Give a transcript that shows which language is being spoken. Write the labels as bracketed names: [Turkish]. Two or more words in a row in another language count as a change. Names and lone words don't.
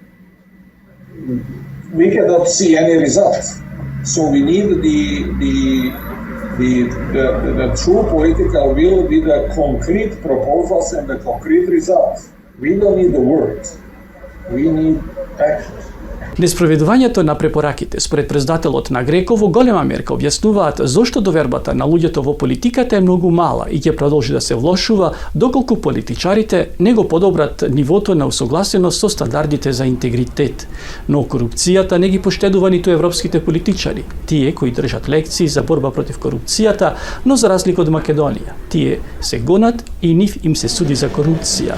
[English] We cannot see any results. So we need the true political will with the concrete proposals and the concrete results. We don't need the words. We need actions. [Macedonian] Неспроведувањето на препораките според председателот на Греко во голема мерка објаснуваат зошто довербата на луѓето во политиката е многу мала и ќе продолжи да се влошува доколку политичарите не го подобрат нивото на усогласеност со стандардите за интегритет. Но корупцијата не ги поштедува ниту европските политичари, тие кои држат лекции за борба против корупцијата, но за разлика од Македонија, тие се гонат и нив им се суди за корупција.